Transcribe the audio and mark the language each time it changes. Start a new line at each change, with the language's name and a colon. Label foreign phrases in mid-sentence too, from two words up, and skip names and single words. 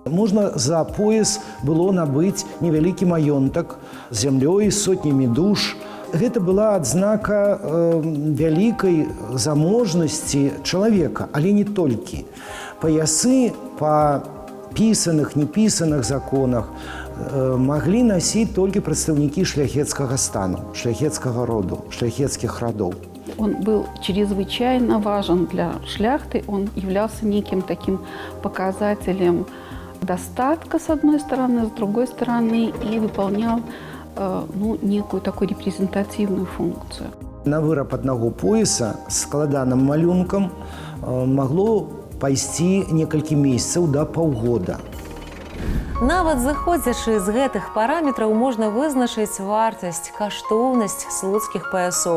Belarusian: Можна за пояс было набыць невялікі маёнтак з зямлёй, з сотнямі душ, Гэта была адзнака вялікай заможнасці чалавека, але не толькі. Паясы па пісаных, непісаных законах маглі насіць толькі прадстаўнікі шляхецкага стану, шляхецкага роду, шляхецкіх радоў.
Russian: Он был чрезвычайно важен для шляхты, он являлся неким таким показателем достатка, с одной стороны, с другой стороны, и выполнял некую такую репрезентативную функцию.
Belarusian: На выраб аднаго пояса з складаным малюнкам магло пайсці некалькі месяцаў да паўгода. Нават зыходзячы з гэтых параметраў можна вызначыць вартасць, каштоўнасць слуцкіх паясоў.